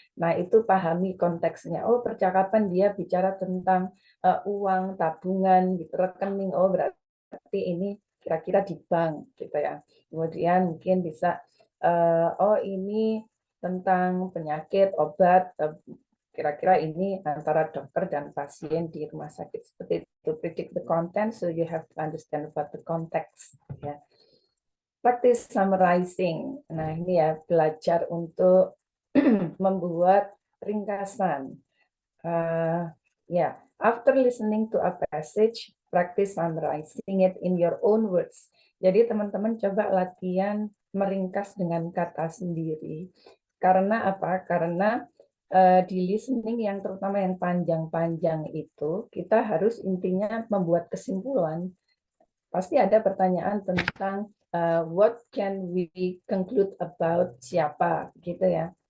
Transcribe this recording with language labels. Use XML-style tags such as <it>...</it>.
<id>Nah, itu pahami konteksnya. Oh, percakapan dia bicara tentang uang, tabungan, gitu, rekening. Oh, berarti ini kira-kira di bank, gitu ya. Kemudian mungkin bisa, oh ini tentang penyakit, obat, kira-kira ini antara dokter dan pasien di rumah sakit. Seperti itu,</id> <en>predict the content, so you have to understand about the context. Ya. Practice summarizing.</en> <id>Nah, ini ya, belajar untuk membuat ringkasan.</id> <en>After listening to a passage, practice summarizing it in your own words.</en> <id>Jadi teman-teman coba latihan meringkas dengan kata sendiri. Karena apa? Karena di listening yang terutama yang panjang-panjang itu, kita harus intinya membuat kesimpulan. Pasti ada pertanyaan tentang</id> <en>what can we conclude about</en> <id>siapa, gitu ya.</id>